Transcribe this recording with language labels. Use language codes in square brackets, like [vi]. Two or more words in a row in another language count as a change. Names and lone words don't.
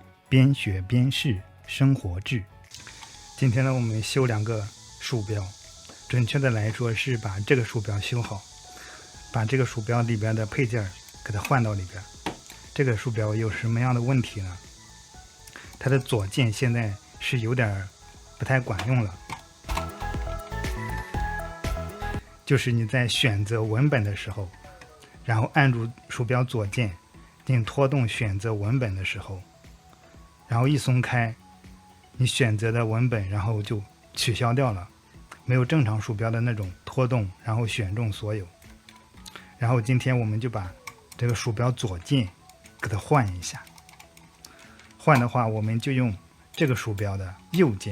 [zh] 邊學邊試生活志。今天呢，我們修2個鼠標，準確的來說是把這個鼠標修好，把這個鼠標裡邊的配件給它換到裡邊。這個鼠標有什麼樣的問題呢？它的左键現在是有點不太管用了，就是你在選擇文本的时候，然后按住鼠標左键并拖动選擇文本的时候，然後一鬆開你選擇的文本，然後就取消掉了，沒有正常鼠標的那種拖動然後選中所有。然後今天我們就把這個鼠標左鍵給它換一下，換的話我們就用這個鼠標的右鍵。